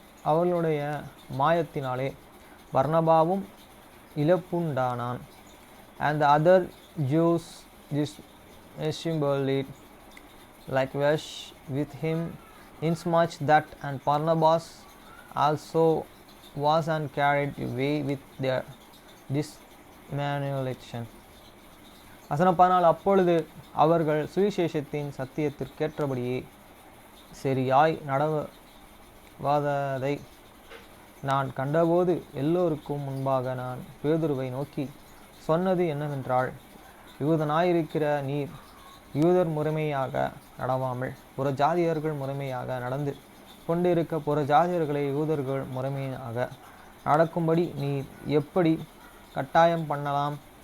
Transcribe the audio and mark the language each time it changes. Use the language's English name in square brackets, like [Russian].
[Tamil] அவர்களுடைய மாயத்தினாலே பர்னபாவும் இழப்புண்டானான். [English] And the other Jews dissembled likewise with him, insomuch that and Barnabas also was and carried away with their dissimulation. [Tamil] வசனம் 14. அப்பொழுது அவர்கள் சுவிசேஷத்தின் சத்தியத்திற்கேற்றபடியே சரியாய் நடவாததை நான் கண்டபோது எல்லோருக்கும் முன்பாக நான் பேதுருவை நோக்கி சொன்னது என்னவென்றால், யூதனாயிருக்கிற நீர் யூதர் முறைமையாக நடவாமல் புறஜாதியர்கள் முறைமையாக நடந்து கொண்டிருக்க புறஜாதியர்களை யூதர்கள் முறைமையாக நடக்கும்படி நீர் எப்படி கட்டாயம் பண்ணலாம்?